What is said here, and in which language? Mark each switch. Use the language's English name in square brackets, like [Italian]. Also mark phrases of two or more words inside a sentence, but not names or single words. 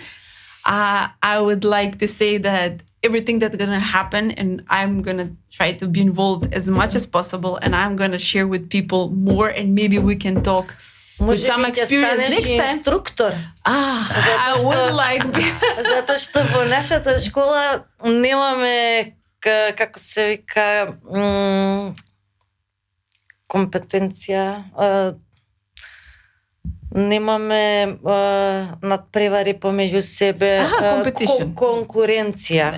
[English] I would like to say that everything that's gonna happen, and I'm gonna try to be involved as much as possible, and I'm gonna share with people more, and maybe we can talk with some experience next time. [Macedonian] Инструктор. [English] I would like. [Macedonian] Затоа што во нашата школа немаме како се вика компетенција, немаме надпревари помеѓу себе, конкуренција.